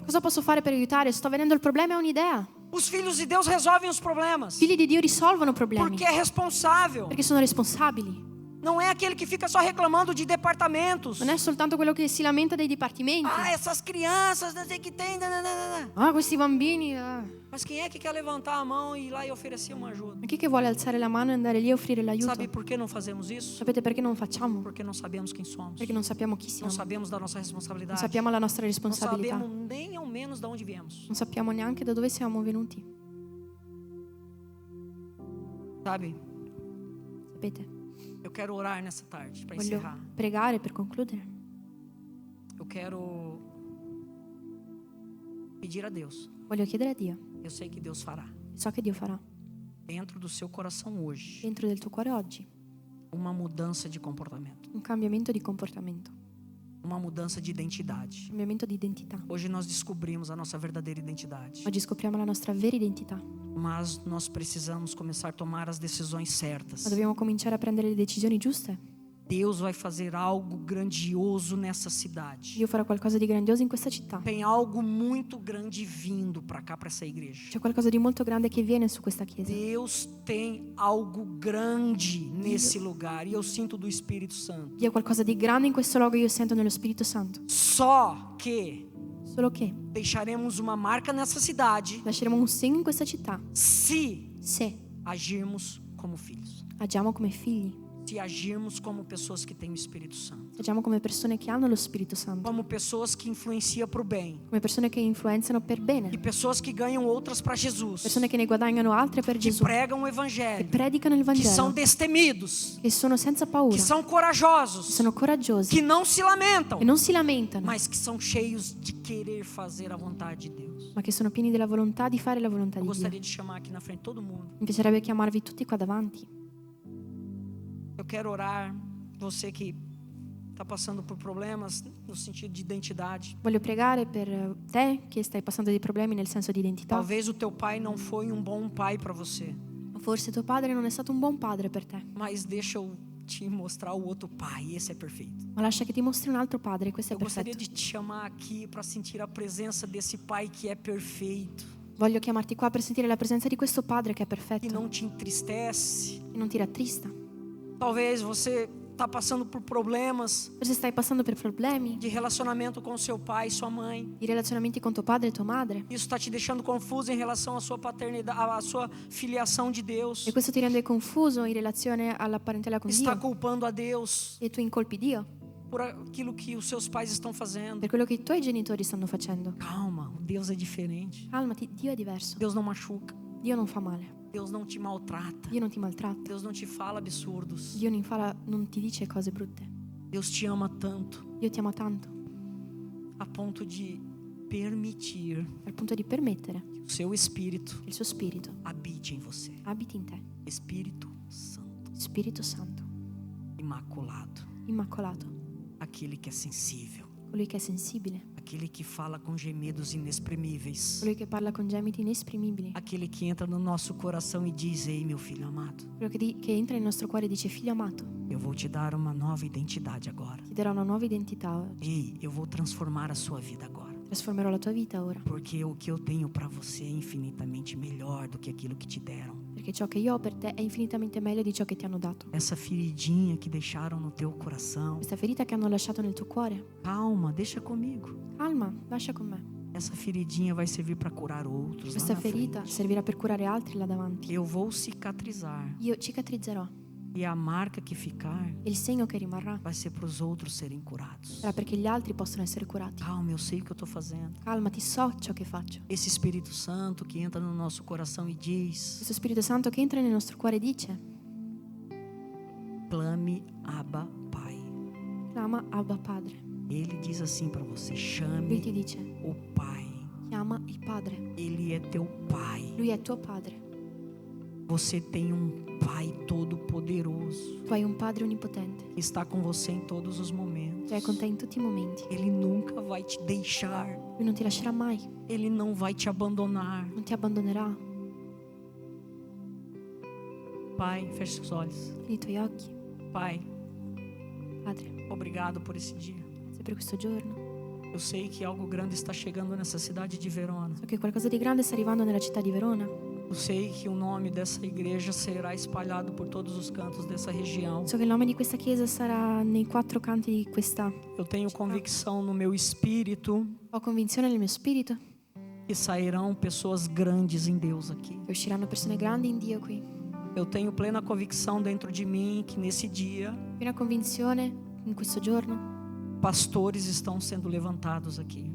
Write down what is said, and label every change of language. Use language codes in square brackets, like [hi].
[it] Cosa posso fare per aiutare? Sto vedendo il problema e ho un'idea. [pt] Os filhos de Deus resolvem os problemas. [it] I figli di Dio risolvono problemi [pt] Porque é responsável. [it] perché sono responsabili. [pt] Não é aquele que fica só reclamando de departamentos. [it] Non è soltanto quello che si lamenta dei dipartimenti. [pt] Ah, essas crianças, não sei o que tem. Nananana. [it] Ah, questi bambini. [pt] Mas quem é que quer levantar a mão e ir lá e oferecer uma ajuda? [it] Ma chi che vuole alzare la mano e andare lì a offrire l'aiuto? [pt] Sabe por que não fazemos isso? [it] Sapete perché non facciamo? [pt] Porque não sabemos quem somos. [it] Perché non sappiamo chi siamo. [pt] Não sabemos da nossa [it] Non [pt] responsabilidade. [it] sappiamo la nostra [pt] Não [it] responsabilità. [pt] sabemos nem ao menos de onde viemos. [it] Non sappiamo neanche da dove siamo venuti. [pt] Sabe? [it] Sapete? [pt] Eu quero orar nessa tarde para [it] Voglio [pt] encerrar. [it] pregare per concludere. [pt] Eu quero pedir a Deus. [it] Voglio chiedere a Dio. [pt] Eu sei que Deus fará. [it] So che Dio farà [pt] Dentro do seu coração hoje, [it] dentro del tuo cuore oggi [pt] uma mudança de comportamento. [it] un cambiamento di comportamento, [pt] Uma mudança de identidade. [it] un cambiamento di identità. [pt] Hoje nós descobrimos a nossa verdadeira identidade. [it] Oggi scopriamo la nostra vera identità, [pt] Mas nós precisamos começar a tomar as decisões [it] ma [pt] certas. [it] dobbiamo cominciare a prendere le decisioni giuste. [pt] Deus vai fazer algo grandioso nessa cidade. [it] Dio farà qualcosa di grandioso in questa città. [pt] Tem algo muito grande vindo para cá, para essa igreja. [it] C'è qualcosa di molto grande che viene su questa chiesa. [pt] Deus tem algo grande nesse lugar e eu sinto do Espírito Santo. [it] Dio ha qualcosa di grande in questo luogo, io sento nello Spirito Santo. [pt] Só que [it] Solo che [pt] deixaremos uma marca nessa cidade [it] lasceremo un segno in questa città [pt] se [it] se [pt] agirmos como filhos. [it] agiamo come figli, [pt] Se agirmos como pessoas que têm o Espírito Santo. [it] se agiamo come persone che hanno lo Spirito Santo, [pt] Como pessoas que influenciam para o bem. [it] come persone che influenzano per bene, [pt] E pessoas que ganham outras para Jesus. [it] persone che ne guadagnano altre per [pt] Que [it] Gesù, [pt] pregam o [it] che [pt] Evangelho. [it] predicano il [pt] Que são [it] Vangelo, [pt] destemidos. [it] che sono senza paura, [pt] Que são [it] che [pt] corajosos. [it] sono coraggiosi, [pt] Que não se lamentam. [it] che non si lamentano, [pt] Mas que são cheios de querer fazer a vontade de Deus. [it] ma che sono pieni della volontà di fare la volontà [pt] Eu [it] di Dio. [pt] gostaria de chamar aqui na frente todo mundo. [it] Mi piacerebbe chiamarvi tutti qua davanti. [pt] Eu quero orar. Você que está passando por problemas no sentido de identidade. [it] Voglio pregare per te che stai passando dei problemi nel senso di identità. [pt] Talvez o teu pai não foi um bom pai para você. [it] Forse tuo padre non è stato un buon padre per te, [pt] Mas deixa eu te mostrar o outro pai. Esse é perfeito. [it] ma lascia che ti mostri un altro padre, questo è [pt] Eu gostaria [it] perfetto. [pt] de te chamar aqui para sentir a presença desse pai que é perfeito. [it] Voglio chiamarti qua per sentire la presenza di questo padre che è [pt] Que [it] perfetto, [pt] não te entristece. [it] che non ti rattrista. [pt] Talvez você está passando por problemas [it] Forse stai passando per problemi [pt] de relacionamento com seu pai e sua mãe. [it] di relazionamenti con tuo padre e tua madre, [pt] Isso está te deixando confuso em relação à sua paternidade, à sua filiação de Deus. [it] e questo ti rende confuso in relazione alla parentela con [pt] Está [it] Dio, [pt] culpando a Deus [it] e tu incolpi Dio [pt] por aquilo que os seus pais estão fazendo. [it] per quello che i tuoi genitori stanno facendo. [pt] Calma, Deus é diferente. [it] Calmati, Dio è diverso, [pt] Deus não machuca. [it] Dio non fa male, [pt] Deus não te maltrata. [it] Dio non ti maltratta, [pt] Deus não te fala absurdos. [it] Dio non ti dice cose brutte. [pt] Deus te ama tanto [it] Dio ti ama tanto [pt] a ponto de permitir [it] al punto di permettere [pt] que o seu espírito [it] che il suo spirito [pt] habite em você. [it] abiti in te. [pt] Espírito Santo, [it] Spirito Santo, [pt] imaculado, [it] immacolato, [pt] aquele que é sensível, [it] colui che è sensibile, [pt] aquele que fala com gemidos inexprimíveis, [it] colui che parla con gemiti inesprimibili, [pt] aquele que entra no nosso coração e diz: "Ei, meu filho amado, [it] quello che entra nel nostro cuore e dice: figlio amato, [pt] eu vou te dar uma nova identidade agora. [it] ti darò una nuova identità oggi, [pt] Ei, eu vou transformar a sua vida agora, [it] trasformerò la tua vita ora, [pt] porque o que eu tenho para você é infinitamente melhor do que aquilo que te deram. [it] perché ciò che io ho per te è infinitamente meglio di ciò che ti hanno dato. [pt] Essa feridinha que deixaram no teu coração, [it] Questa ferita che hanno lasciato nel tuo cuore, [pt] calma, deixa comigo. [it] calma, lascia con me. [pt] Essa feridinha vai servir para curar outros lá [it] Questa [pt] na [it] ferita [pt] frente. [it] servirà per curare altri là davanti. [pt] Eu vou cicatrizar. [it] Io cicatrizzerò. [pt] E a marca que ficar [it] il segno che rimarrà [pt] vai ser para os outros serem curados. [it] sarà perché gli altri possono essere curati. [pt] Calma, eu sei o que eu estou fazendo. [it] Calmati, so ciò che faccio. [pt] Esse Espírito Santo que entra no nosso coração e diz: [it] Questo Spirito Santo che entra nel nostro cuore dice: [pt] clame Abba Pai. [it] clama Abba Padre. [pt] Ele diz assim para você: [it] Lui [pt] chame [it] ti dice: [pt] o Pai. [it] chiama il Padre. [pt] Ele é teu Pai. [it] Lui è tuo Padre. [pt] Você tem Pai todo-poderoso [it] Tu hai un Padre onnipotente [pt] que está com você em todos os momentos. [it] che è con te in tutti i momenti. [pt] Ele nunca vai te deixar. [it] Lui non ti lascerà mai, [pt] Ele não vai te abandonar. [it] non ti abbandonerà. [pt] Pai, feche seus olhos. [it] Chiudi i tuoi occhi. [pt] Pai, [it] Padre, [pt] obrigado por esse dia. [it] grazie per questo giorno. [pt] Eu sei que algo grande está chegando nessa cidade de Verona. [it] So che qualcosa di grande sta arrivando nella città di Verona. [pt] Eu sei que o nome dessa igreja será espalhado por todos os cantos dessa região. [it] So che il nome di questa chiesa sarà nei 4 canti di questa. [pt] Eu tenho convicção no meu espírito [it] Ho convinzione nel mio spirito [pt] que sairão pessoas grandes em Deus aqui. [it] che usciranno persone grandi in Dio qui. [pt] Eu tenho plena convicção dentro de mim que nesse dia [it] Piena convinzione in questo giorno. [pt] pastores estão sendo levantados aqui.